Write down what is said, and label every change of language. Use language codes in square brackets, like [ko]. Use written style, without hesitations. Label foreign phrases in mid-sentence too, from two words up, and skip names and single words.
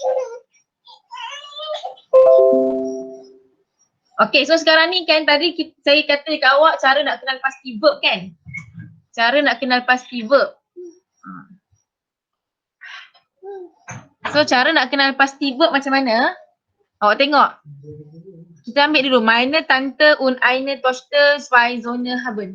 [ms] Okey, so sekarang ni kan tadi saya kata dekat awak cara nak kenal pasti verb kan? Cara nak kenal pasti verb. So cara nak kenal pasti verb macam mana? Awak tengok. Kita ambil dulu [de] meine Tante und eine Tochter zwei Söhne haben.